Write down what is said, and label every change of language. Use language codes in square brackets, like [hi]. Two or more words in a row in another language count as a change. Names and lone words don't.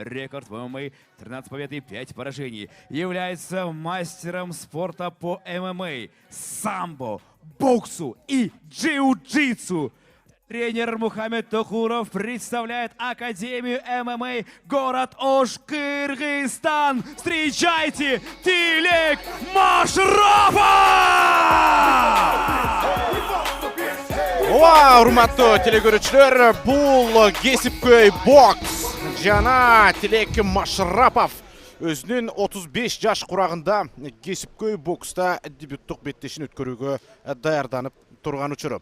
[ru] Рекорд в ММА 13 побед и 5 поражений. Является мастером спорта по ММА, самбо, боксу и джиу-джитсу. Тренер Мухаммед Тухуров представляет Академию ММА город Ош, Кыргызстан. Встречайте, Тилек Машрапов! [ky] Урматтуу телекөрүүчүлөр, бул кесипкөй бокс. Жана Тилек Машрапов өзүнүн 35 жаш курагында кесипкөй бокста дебюттук беттешин өткөрүүгө даярданып турган учуру.